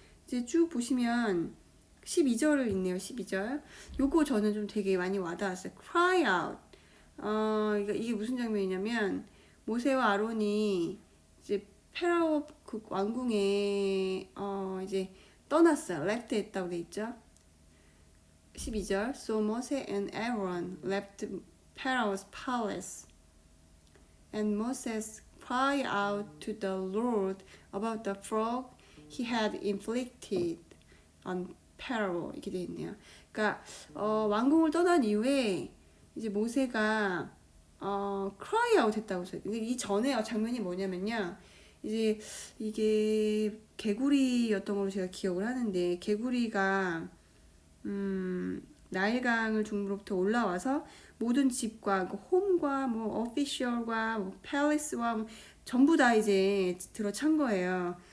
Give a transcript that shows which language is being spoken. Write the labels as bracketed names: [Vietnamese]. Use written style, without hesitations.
[Korean] 이제 쭉 보시면 12절을 읽네요. 12절. 요거 저는 좀 되게 많이 와닿았어요. [English] Cry out. [Korean] 이게 무슨 장면이냐면 모세와 아론이 이제 페라오 그 왕궁에 이제 떠났어요. left 했다고 돼 있죠. 12절 [English] So Moses and Aaron left Pharaoh's palace and Moses cried out to the Lord about the frog he had inflicted on Pharaoh [Korean] 이렇게 돼 있네요. 그러니까 왕궁을 떠난 이후에 이제 모세가 cry out 했다고 써요. 이 전에 장면이 뭐냐면요. 이제 이게 개구리였던 걸로 제가 기억을 하는데 개구리가 나일강을 중부로부터 올라와서 모든 집과 그 홈과 뭐 어피셜과 뭐 팰리스와 뭐 전부 다 이제 들어찬 거예요.